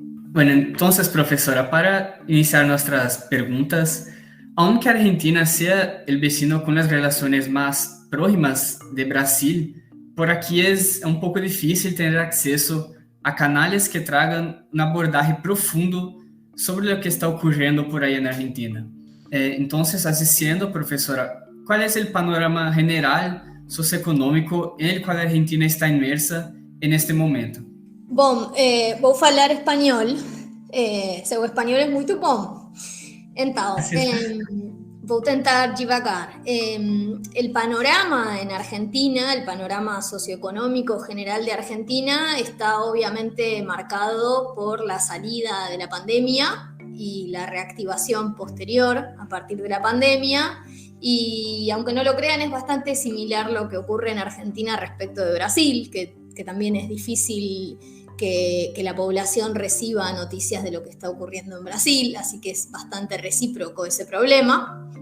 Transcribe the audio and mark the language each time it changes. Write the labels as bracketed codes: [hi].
[es] Bueno, entonces, profesora, para iniciar nuestras preguntas, aunque Argentina sea el vecino con las relaciones más próximas de Brasil, por aquí es un poco difícil tener acceso a canales que traigan un abordaje profundo sobre lo que está ocurriendo por ahí en Argentina. Entonces, así siendo, profesora, ¿cuál es el panorama general socioeconômico en el cual a Argentina está inmersa en este momento? [pt] Bom, vou falar espanhol. Seu espanhol é muito bom. Então, vou tentar devagar. [es] El panorama en Argentina, el panorama socioeconómico general de Argentina está obviamente marcado por la salida de la pandemia y la reactivación posterior a partir de la pandemia. Y aunque no lo crean, es bastante similar lo que ocurre en Argentina respecto de Brasil, que también es difícil que la población reciba noticias de lo que está ocurriendo en Brasil, así que es bastante recíproco ese problema.